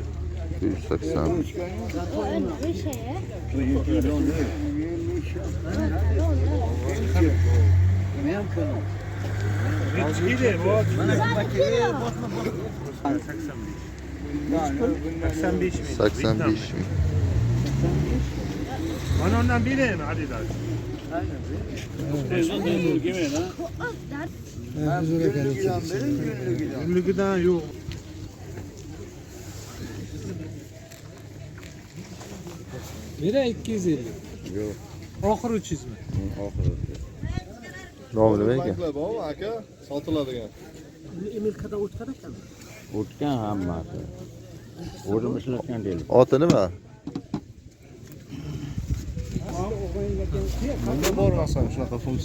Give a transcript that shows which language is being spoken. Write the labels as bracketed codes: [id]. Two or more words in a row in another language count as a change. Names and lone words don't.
[uz] 180. Sakson besh ming. [tr] Mana ondan bereyim hadi daha. Günlükten yok. Nere 250? [uz] Yo'q. Oxiri 300 mi? Oxiri. Nomi nima ekan? Bor aka, sotiladigan. Amerikada o'tgan ekan. O'tgan hammasi. O'zim ishlatgan deydi. Oti nima? Bunda bor narsa shunaqa funksiya.